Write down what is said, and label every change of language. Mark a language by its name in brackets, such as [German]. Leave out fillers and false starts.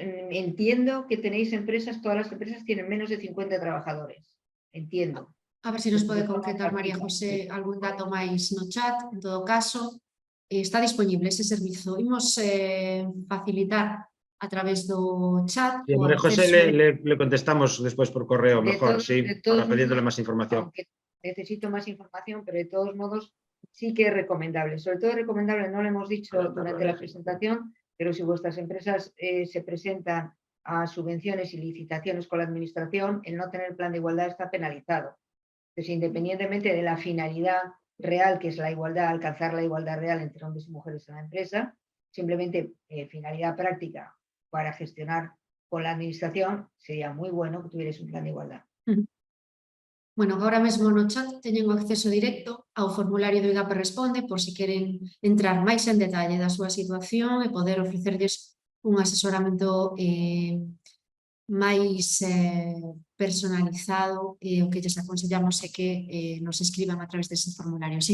[Spanish] Entiendo que tenéis empresas, todas las empresas tienen menos de 50 trabajadores. Entiendo. [Galician] A ver se nos pode concretar, María José, algún dato máis no chat. En todo caso, está disponible ese servizo. Imos facilitar a través do chat. [Spanish] Sí, María José le contestamos despois por correo, mejor, sí, para pedirle máis información. Necesito más información, pero de todos modos sí que es recomendable. Sobre todo es recomendable, no lo hemos dicho durante la presentación, pero si vuestras empresas se presentan a subvenciones y licitaciones con la administración, el no tener plan de igualdad está penalizado. Entonces, independientemente de la finalidad real, que es la igualdad, alcanzar la igualdad real entre hombres y mujeres en la empresa, simplemente finalidad práctica para gestionar con la administración, sería muy bueno que tuvierais un plan de igualdad. [Galician] Bueno, agora mesmo no chat teñen acceso directo ao formulario do IGAP Responde por se queren entrar máis en detalle da súa situación e poder ofrecerlles un asesoramento máis personalizado, e o que lles aconsellamos é que nos escriban a través dese formulario.